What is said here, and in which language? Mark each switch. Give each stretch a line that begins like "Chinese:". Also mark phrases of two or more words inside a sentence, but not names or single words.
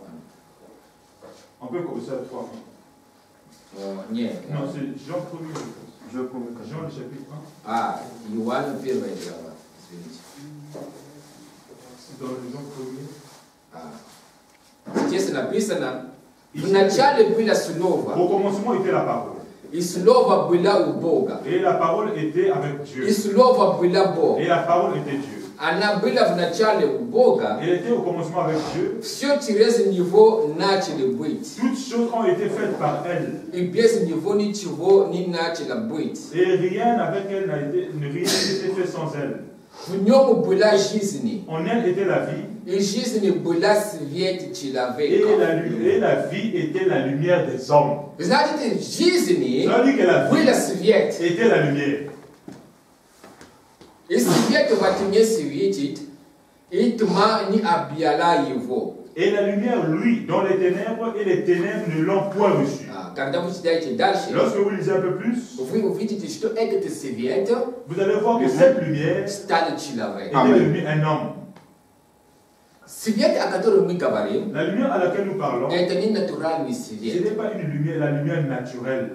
French: On peut commencer à 3. Non, c'est Jean 1er. Jean le chapitre 1.
Russian: Ah, Ioan первая глава.
French: C'est dans le Jean 1er. Ah.
Russian: Здесь написано, в начале было слово.
French: Au commencement était la parole.
Russian: И слово было у Бога.
French: Et la parole était avec Dieu.
Russian: И слово было Бог.
French: Et la parole était Dieu.
Russian: Она была в начале у Бога.
French: Elle était au commencement avec Dieu.
Russian: Все через него начали быть.
French: Toutes choses ont été faites par elle.
Russian: И без него ничего не начало быть.
French: Et rien avec elle n'a été fait sans elle.
Russian: В нем была жизнь.
French: En elle était la vie.
Russian: И жизнь была свет человека.
French: Et la vie était la lumière des hommes.
Russian: Знаете, жизнь была свет.
French: Était la lumière.
Russian: И свет во тьме светит, и тьма не объяла его.
French: Et la lumière, lui, dans les ténèbres, et les ténèbres ne l'ont point reçu. Lorsque vous lisez un peu plus, vous allez voir que cette lumière est devenue un homme. La lumière à laquelle nous parlons, ce n'est pas une lumière, la lumière naturelle.